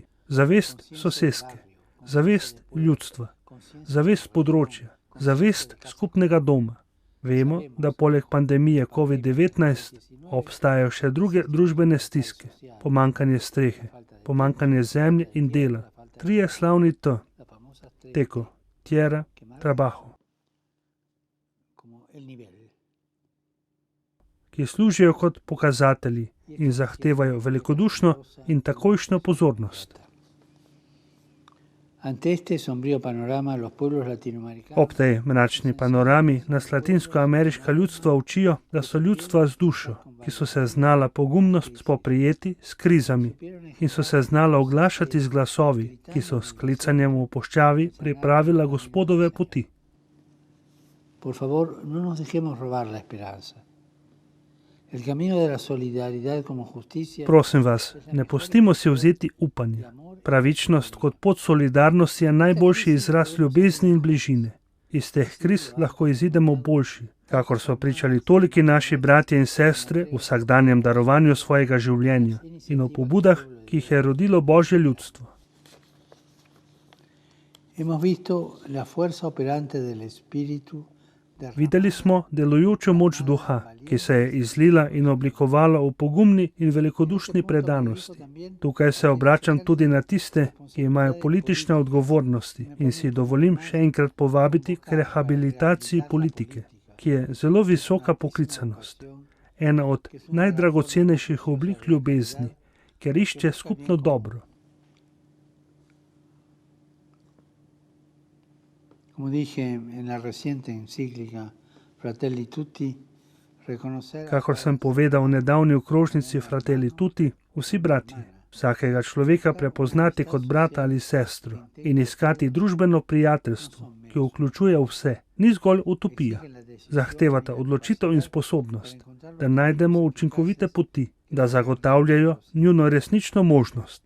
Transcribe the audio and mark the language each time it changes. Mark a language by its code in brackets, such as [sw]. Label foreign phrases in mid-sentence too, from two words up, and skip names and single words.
[sl] Zavest soseske, zavest ljudstva, zavest področja, zavest skupnega doma. Vemo, da poleg pandemije COVID-19 obstajajo še druge družbene stiske, pomanjkanje strehe, pomanjkanje zemlje in dela, trije slavni T, teko, [es] tierra, trabajo, [sl] ki služijo kot pokazatelji in zahtevajo velikodušno in takojšnjo pozornost. Ob tej mračni panorami nas latinskoameriška ljudstva učijo, da so ljudstva z dušo, ki so se znala pogumno spoprijeti s krizami in so se znala oglašati z glasovi, ki so s klicanjem v puščavi pripravila Gospodove poti. [es] Por favor, no nos dejemos robar la esperanza. El camino de la solidaridad como justicia. [sl] Prosim vas, ne pustimo si vzeti upanje. Pravičnost kot pot solidarnosti je najboljši izraz ljubezni in bližine. Iz teh kriz lahko izidemo boljši, kakor so pričali toliki naši bratje in sestre v vsakdanjem darovanju svojega življenja in o pobudah, ki jih je rodilo Božje ljudstvo. [es] Hemos visto la fuerza operante del espíritu. [sl] Videli smo delujočo moč duha, ki se je izlila in oblikovala v pogumni in velikodušni predanosti. Tukaj se obračam tudi na tiste, ki imajo politične odgovornosti in si dovolim še enkrat povabiti k rehabilitaciji politike, ki je zelo visoka poklicanost. Ena od najdragocenejših oblik ljubezni, ker išče skupno dobro. [es] Como dije en la reciente encíclica Fratelli Tutti, [sl] Kakor sem povedal v nedavni okrožnici Fratelli Tutti, vsi bratje, vsakega človeka prepoznati kot brata ali sestro in iskati družbeno prijateljstvo, ki vključuje vse, ni zgolj utopija. Zahtevata odločitev in sposobnost, da najdemo učinkovite poti, da zagotavljajo njuno resnično možnost.